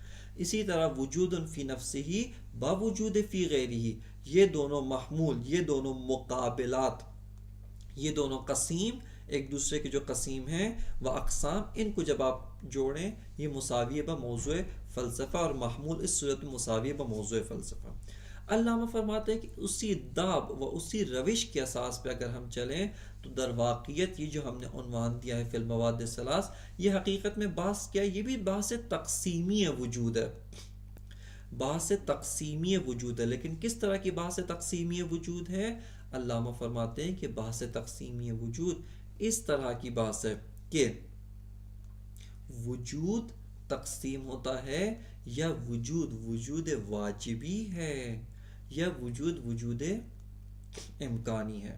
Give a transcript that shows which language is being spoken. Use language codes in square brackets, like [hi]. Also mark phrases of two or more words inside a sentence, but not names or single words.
[ur] اسی طرح وجود فی نفسہ باوجود فی غیرہ، یہ دونوں محمول، یہ دونوں مقابلات، یہ دونوں قسیم، ایک دوسرے کے جو قسیم ہیں وہ اقسام، ان کو جب آپ جوڑیں یہ مساوی بموضوع فلسفہ، اور محمول اس صورت میں مساوی بموضوع فلسفہ. علامہ فرماتے ہیں کہ اسی داب و اسی روش کے اساس پہ اگر ہم چلیں تو [fa] در واقعیت [ur] یہ جو ہم نے عنوان دیا ہے [ar] فی المواد الثلاث، [ur] یہ حقیقت میں بحث کیا ہے؟ یہ بھی بحث تقسیمی وجود ہے، بحث تقسیمی وجود ہے. لیکن کس طرح کی بحث تقسیمی وجود ہے؟ علامہ فرماتے ہیں کہ بحث تقسیمی وجود اس طرح کی بحث ہے کہ وجود تقسیم ہوتا ہے، یا وجود وجود واجبی ہے، یا وجود وجود امکانی ہے.